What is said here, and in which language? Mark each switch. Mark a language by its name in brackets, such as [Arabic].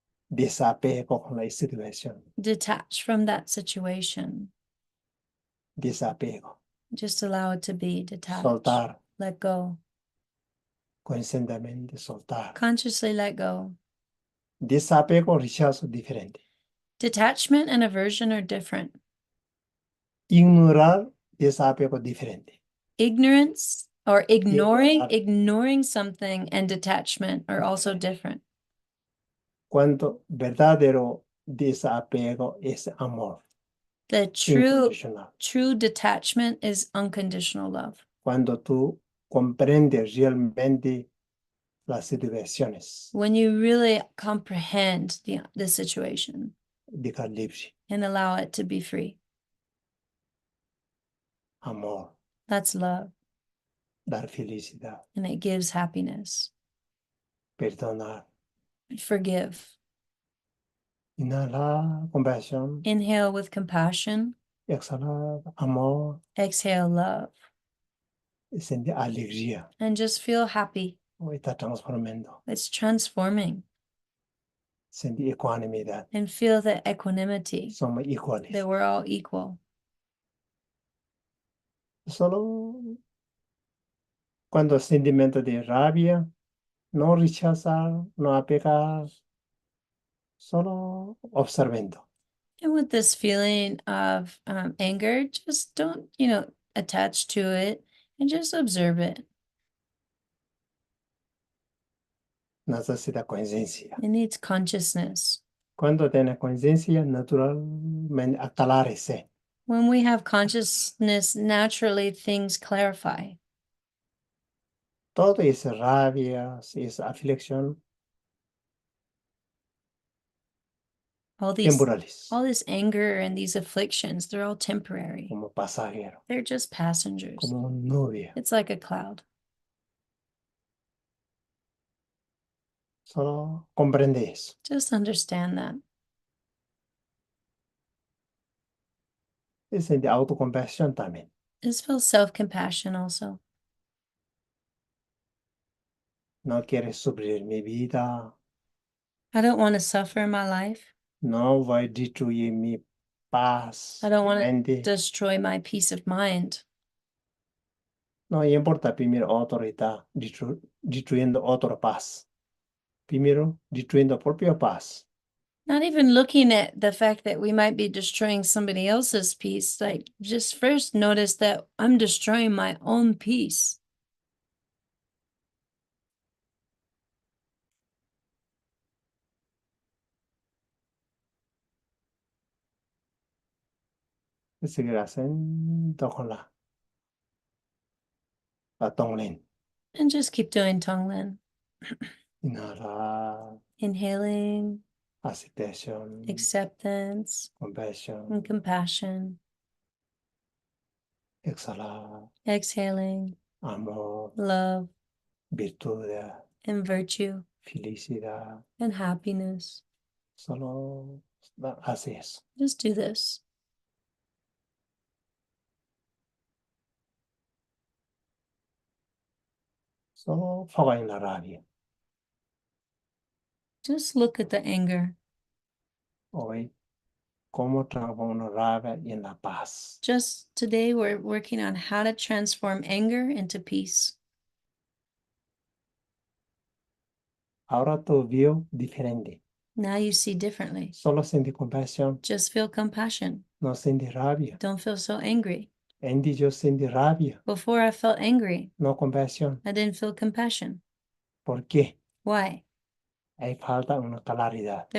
[Spanish] desapego con la situación, [English] detach from that situation. [Spanish] desapego, [English] Just allow it to be detached. [Spanish] soltar, [English] Let go. [Spanish] conscientemente soltar. [English] Consciously let go. [Spanish] Desapego, rechazo diferente. [English] Detachment and aversion are different. [Spanish] Ignorar, desapego diferente. [English] Ignorance or ignoring [Spanish] Ignorar. [English] something and detachment are also different. [Spanish] Cuando verdadero desapego es amor [English] The [Spanish] incondicional. [English] true detachment is unconditional love. [Spanish] Cuando tú comprendes realmente las situaciones [English] When you really comprehend the situation [Spanish] de dejar libre, [English] and allow it to be free. [Spanish] amor, [English] That's love, [Spanish] dar felicidad, [English] and it gives happiness. [Spanish] perdonar, [English] Forgive. [Spanish] inhalar compasión, [English] Inhale with compassion. [Spanish] exhalar amor, [English] Exhale love. [Spanish] sentir alegría, [English] And just feel happy. [Spanish] está transformando, [English] It's transforming. [Spanish] sentir ecuanimidad, [English] And feel the equanimity [Spanish] somos iguales. [English] that we're all equal. [Spanish] Solo cuando el sentimiento de rabia, no rechazar, no apegar, solo observando. [English] And with this feeling of anger, just don't, attach to it and just observe it. [Spanish] Necesita conciencia. [English] It needs consciousness. [Spanish] Cuando tiene conciencia, naturalmente aclarece. [English] When we have consciousness, naturally things clarify. [Spanish] Todo es rabia, es aflicción, [English] All [Spanish] temporales, [English] this anger and these afflictions, they're all temporary. [Spanish] como pasajero, [English] They're just passengers. [Spanish] como un nube. [English] It's like a cloud. [Spanish] Solo comprende eso. [English] Just understand that. [Spanish] Y siente autocompasión también. [English] Just feel self-compassion also. [Spanish] No quieres sufrir mi vida. [English] I don't want to suffer in my life. [Spanish] No voy a destruir mi paz. [English] I don't want to [Spanish] mente. [English] destroy my peace of mind. [Spanish] No importa primero autoridad destruyendo otra paz. Primero destruyendo propia paz. [English] Not even looking at the fact that we might be destroying somebody else's peace. Like, just first notice that I'm destroying my own peace. [Spanish] Seguir haciendo con la Tonglen. [English] And just keep doing Tonglen. [Spanish] Inhalar, [English] Inhaling, [Spanish] aceptación, [English] acceptance, [Spanish] compasión. [English] and compassion. [Spanish] Exhalar, [English] Exhaling, [Spanish] amor, [English] love, [Spanish] virtud, [English] and virtue, [Spanish] felicidad. [English] and happiness. [Spanish] Solo hace eso. [English] Just do this. [Spanish] Solo foca en la rabia. [English] Just look at the anger. [Spanish] Hoy, cómo transformar una rabia en la paz. [English] Just today, we're working on how to transform anger into peace. [Spanish] Ahora todo veo diferente. [English] Now you see differently. [Spanish] Solo siente compasión, [English] Just feel compassion. [Spanish] no siente rabia. [English] Don't feel so angry. [Spanish] Antes yo sentí rabia, [English] Before I felt angry, [Spanish] no compasión. [English] I didn't feel compassion. [Spanish] ¿Por qué? [English] Why? [Spanish] Hay falta una claridad.